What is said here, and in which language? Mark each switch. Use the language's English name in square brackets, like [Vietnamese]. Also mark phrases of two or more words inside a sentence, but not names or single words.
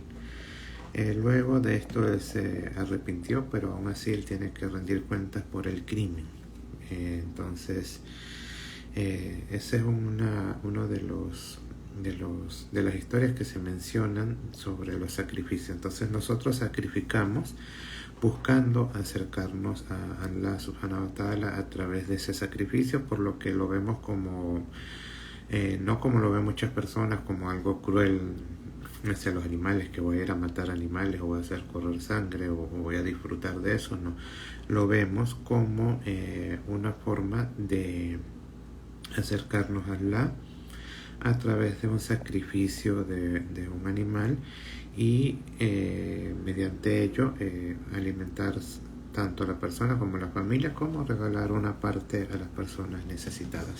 [Spanish] Luego de esto él se arrepintió, pero aún así él tiene que rendir cuentas por el crimen. Entonces ese es uno de las historias que se mencionan sobre los sacrificios. Entonces nosotros sacrificamos buscando acercarnos a [Arabic] الله سبحانه وتعالى [Spanish] a través de ese sacrificio, por lo que lo vemos como no como lo ven muchas personas, como algo cruel hacia los animales, que voy a ir a matar animales o voy a hacer correr sangre o voy a disfrutar de eso. No, lo vemos como una forma de acercarnos a Allah a través de un sacrificio de un animal, y mediante ello alimentar tanto a la persona como a la familia, como regalar una parte a las personas necesitadas.